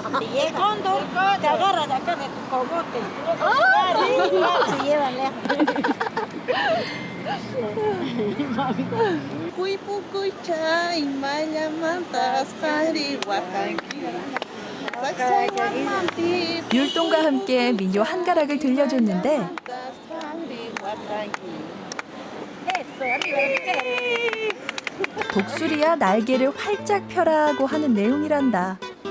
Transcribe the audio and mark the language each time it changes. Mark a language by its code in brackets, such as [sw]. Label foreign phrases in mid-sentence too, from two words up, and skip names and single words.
[es] Y el cóndor te agarra de acá de tu cogote. Se lleva lejos. [ko] 율동과 함께 민요 한가락을 들려줬는데 독수리야 날개를 활짝 펴라고 하는 내용이란다.